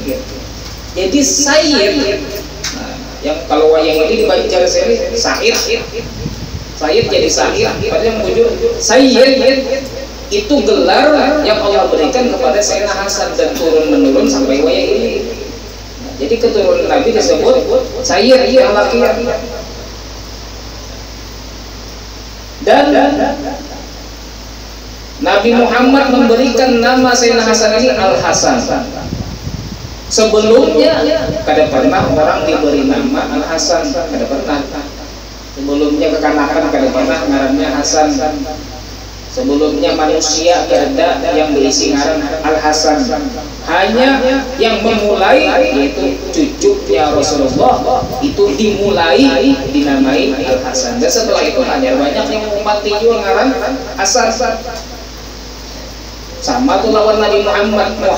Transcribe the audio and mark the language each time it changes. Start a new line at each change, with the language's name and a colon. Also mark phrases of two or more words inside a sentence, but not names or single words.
Banjar: Jadi Sayyid, yang kalau wayang ini dibaca sini Said jadi Said, padahal yang bujur Sayyid itu gelar yang Allah berikan kepada Sayyidina Hasan dan turun menurun sampai wayang ini.
Indonesian: Jadi keturunan Nabi disebut Sayyid yang laki-laki. Dan Nabi Muhammad memberikan nama Sayyidina Hasan ini Al-Hasan.
Banjar: Sebelumnya kada pernah orang diberi nama Al-Hasan, kada pernah. Sebelumnya kekanakan kada pernah ngarannya Hasan. Sebelumnya manusia kada yang berisi ngaran Al-Hasan.
Indonesian: Hanya yang memulai yaitu cucunya Rasulullah itu dimulai dinamai Al-Hasan.
Banjar: Dan setelah itu hanya banyak yang mengupati juga ngaran Hasan. Sama tuh lawan Nabi Muhammad.